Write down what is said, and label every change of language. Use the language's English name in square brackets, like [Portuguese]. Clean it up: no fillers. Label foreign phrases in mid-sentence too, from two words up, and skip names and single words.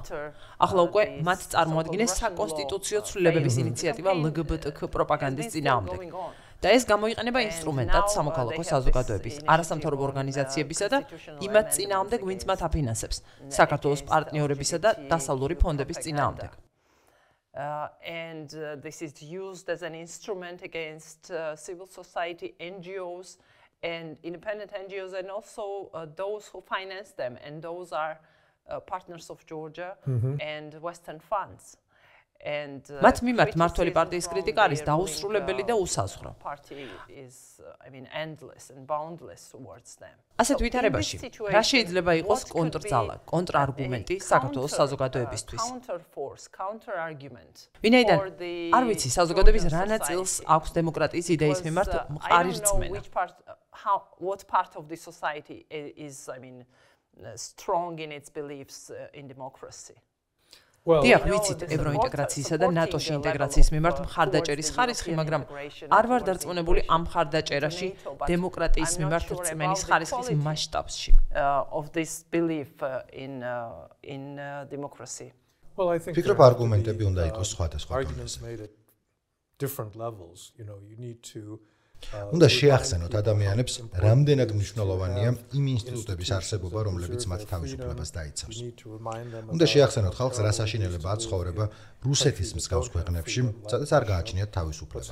[Georgian] ახლა უკვე მათ წარმოადგენს საკონსტიტუციო ცვლილებების ინიციატივა LGBT პროპაგანდის წინააღმდეგ. და ეს გამოიყენება ინსტრუმენტად სამოქალაქო საზოგადოების, არასამთავრობო ორგანიზაციებისა და იმათ წინააღმდეგ, ვინც მათ აფინანსებს, საქართველოს პარტნიორებისა და დასავლური ფონდების წინააღმდეგ. [English] And this is used as an instrument against civil society, NGOs, and independent NGOs, and also those who finance them. And those are partners of Georgia and Western funds. And [Georgian] მათ მიმართ მმართველი პარტიის კრიტიკა არის დაუსრულებელი და უსაზღვრო. ასეთ ვითარებაში რა შეიძლება იყოს კონტრძალა, კონტრარგუმენტი საქართველოს საზოგადოებისთვის? ვინაიდან არ ვიცი საზოგადოების რა ნაწილს აქვს დემოკრატიის იდეის მიმართ მყარი რწმენა. [English] What part of the society is, strong in its beliefs in democracy? [Georgian] დიახ, ვიცით ევროინტეგრაციისა და ნატოში ინტეგრაციის მიმართ მხარდაჭერის ხარისხი, მაგრამ არ ვარ დარწმუნებული ამ მხარდაჭერაში დემოკრატიის მიმართ რწმენის ხარისხის მასშტაბში. [English] Of this belief in democracy. [Georgian] ფიქრობ არგუმენტები უნდა იყოს სხვადასხვა დონეზე. უნდა შეახსენოთ ადამიანებს, რამდენად მნიშვნელოვანია იმ ინსტიტუტების არსებობა, რომლებიც მათ თავისუფლებას დაიცავს. უნდა შეახსენოთ ხალხს, რა საშინელებაა ცხოვრება რუსეთის მსგავს ქვეყნებში, სადაც არ გააჩნიათ თავისუფლება.